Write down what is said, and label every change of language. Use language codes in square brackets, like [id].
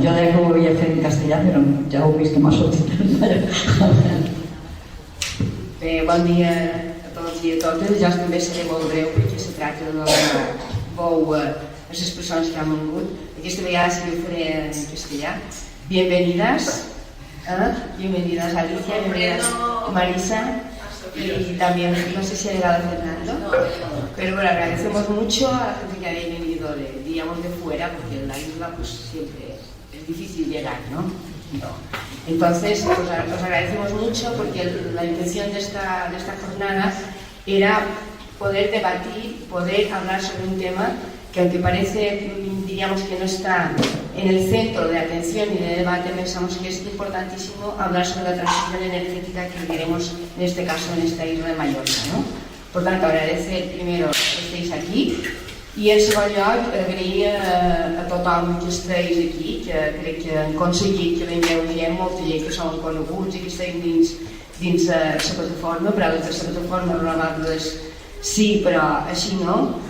[ca] Jo deia que ho havia fet en castellà, però ja heu vist que m'ha sortit en Bé, bon dia a tots i a totes. Jo també seré molt breu perquè se tracta de donar veu a les persones que han vingut. Aquesta vegada sí que ho faré en castellà. [es] Bienvenidas, bienvenidas Alicia, bienvenidas Marisa y también, no sé si ha llegado Fernando, pero bueno, agradecemos mucho a la gente que habéis venido, digamos, de fuera, porque en la isla pues siempre es difícil llegar, ¿no? Entonces, os agradecemos mucho porque la intención de esta jornada era poder debatir, poder hablar sobre un tema que aunque parece, diríamos que no está en el centro de atención y de debate, pensamos que es importantísimo hablar sobre la transición energética que queremos, en este caso, en esta isla de Mallorca, ¿no? Por tanto, agradecer primero que estéis aquí [ca] i, en segon lloc, agrair a tothom que estigués aquí, que crec que han aconseguit que vingueu gent, molta gent que són coneguts i que estem dins la plataforma, però les de la plataforma renovables sí, però així no.